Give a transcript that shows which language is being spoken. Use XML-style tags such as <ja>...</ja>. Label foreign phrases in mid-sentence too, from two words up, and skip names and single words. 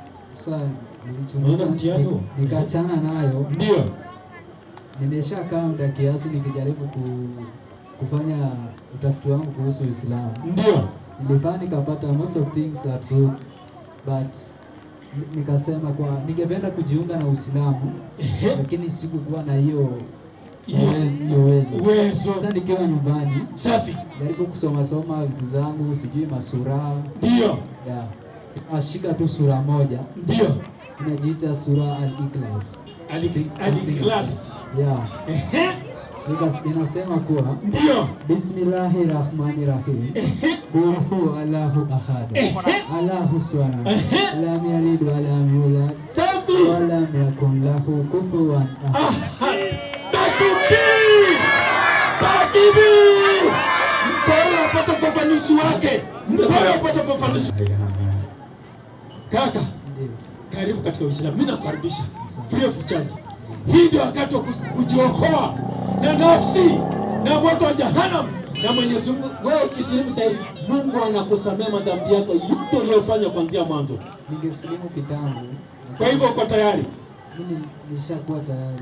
<sw>Sasa nilichunguza nikaachana nayo. Ndio. Nimeshakaa muda kiasi nikijaribu kufanya utafiti wangu kuhusu Uislamu. Ndio. Nilifanya nikapata</sw> <en>most of things are true,</en> <sw>but nikasema kwa ningependa kujiunga na Uislamu lakini sikukuwa na hiyo uwezo. Sasa nikiwa nyumbani, safi, jaribu kusoma vitu zangu, sijui masura. Ndio. Yeah. Ashika tu sura moja. Ndio. Inajiita sura Al-Ikhlas. Al-Ikhlas. Yeah. Inasema kuwa ndio,</sw> <ar>بسم الله الرحمن الرحيم. قل هو الله أحد. الله الصمد. لم يلد ولم يولد. ولم يكن له كفوا أحد. تكبير! تكبير!</ar> <sw>Mbona upata ufafanuzi wake? Mbona upata ufafanuzi? Kaka, ndio. Karibu katika Uislamu. Mimi nakukaribisha.</sw> <en>Free of charge.</en> <sw>Hii ndio wakati wa kujiokoa na nafsi na moto wa jahannam na Mwenyezi Mungu. Wewe ukisilimu sasa, Mungu anakusamea madhambi yako yote uliyofanya kuanzia mwanzo. Ningesilimu kitambo. Kwa hivyo uko tayari? Mimi nishakuwa tayari.</sw>